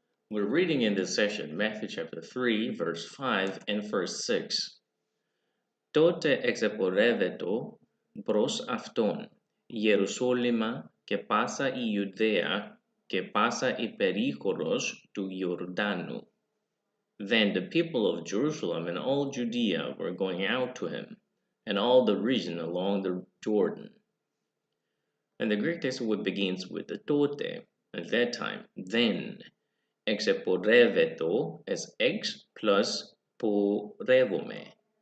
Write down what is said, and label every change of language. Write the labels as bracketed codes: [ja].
[en] We're reading in this session Matthew chapter 3, verse 5 and verse 6. [el] Τότε εξεπορεύετο προς αυτόν Ιερουσάλημα και πάσα η Ιουδαία και πάσα η περίχωρος του Ιορδάνου. [en] Then the people of Jerusalem and all Judea were going out to him, and all the region along the Jordan. And the Greek text begins with the tote, at that time, then. Exeporeveto as ex plus porevome.